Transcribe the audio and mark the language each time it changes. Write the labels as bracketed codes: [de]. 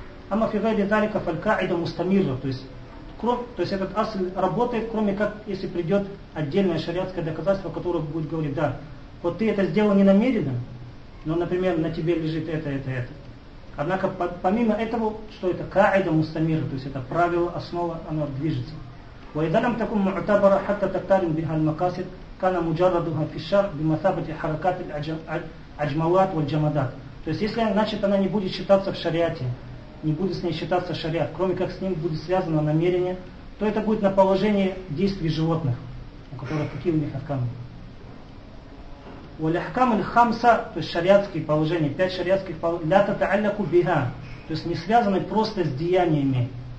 [ar] Амма фи гайри залика фаль-каида мустамирра, [ru] то есть этот асль работает, кроме как если придет отдельное шариатское доказательство, которое будет говорить: да, вот ты это сделал не намеренно, но, например, на тебе лежит это. Однако помимо этого, что это каида мустамирра, то есть это правило, основа, оно движется. [ar] وإذا لم تكن معتبرة حتى تقترن بها المقاصد كان مجردها في الشرع بمثابة حركات العجموات والجمادات. [ru] То есть если, значит, она не будет считаться в шариате, не будет с ней считаться шариат, кроме как с ним будет связано намерение, то это будет на положение действий животных, у которых какие у них аркамы. [ar] والأحكام الخمسة, [ru] то есть шариатские положения, пять шариатских положений, [ar] لا تتعلق بها, [ru] то есть не связаны просто с деяниями.